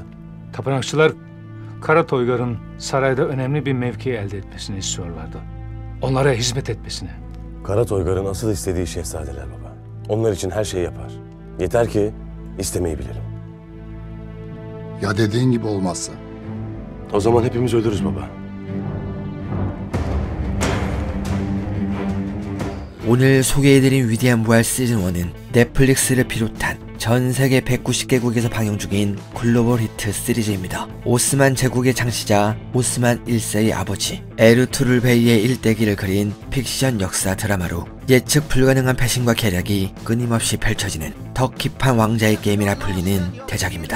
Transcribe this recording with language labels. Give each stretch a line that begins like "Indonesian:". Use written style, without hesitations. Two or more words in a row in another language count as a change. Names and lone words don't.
Turkish: Tapınakçılar Karatoygar'ın sarayda önemli bir mevki elde etmesini istiyorlardı. Onlara hizmet etmesini. Karatoygar'ın asıl istediği şehzadeler baba. Onlar için her şeyi yapar. Yeter ki istemeyi bilelim. Ya dediğin gibi olmazsa? O zaman hepimiz ölürüz baba.
Korean: 오늘 소개해드린 위대한 부활 시즌1은 넷플릭스를 비롯한 전 세계 190개국에서 방영 중인 글로벌 히트 시리즈입니다. 오스만 제국의 창시자 오스만 1세의 아버지 에르투룰 베이의 일대기를 그린 픽션 역사 드라마로 예측 불가능한 배신과 계략이 끊임없이 펼쳐지는 더 깊은 왕자의 게임이라 불리는 대작입니다.